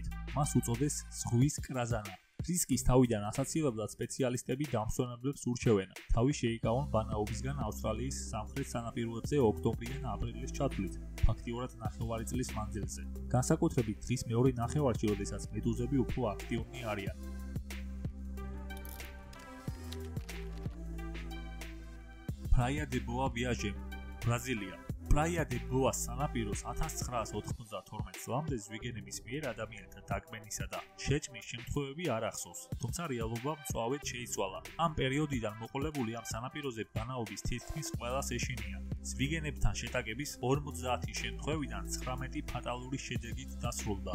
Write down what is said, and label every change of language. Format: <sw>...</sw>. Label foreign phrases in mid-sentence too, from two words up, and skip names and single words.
<ka>მას უწოდეს ზღვის კრაზანა. რისკის თავიდან ასაცილებლად სპეციალისტები დამსვენებლებს ურჩევენ, თავი შეიკავონ ბანაობისგან ავსტრალიის სამხრეთ სანაპიროებზე ოქტომბრიდან აპრილის ჩათვლით, ფაქტიურად ნახევარი წლის მანძილზე. განსაკუთრებით დღის მეორე ნახევარში, როდესაც მედუზები უფრო აქტიურნი არიან. Praia de Boa Viagem, ბრაზილია. Praia de Boa სანაპიროს 1992 წლამდე ზვიგენების მიერ ადამიანთა დაკბენისა და შეჭმის შემთხვევები არ ახსოვს, თუმცა რეალობა მწვავედ შეიცვალა. ამ პერიოდიდან მოყოლებული ამ სანაპიროზე ბანაობის თითქმის ყველას ეშინია. ზვიგენებთან შეტაკების 50 შემთხვევიდან 19 ფატალური შედეგით დასრულდა.</ka>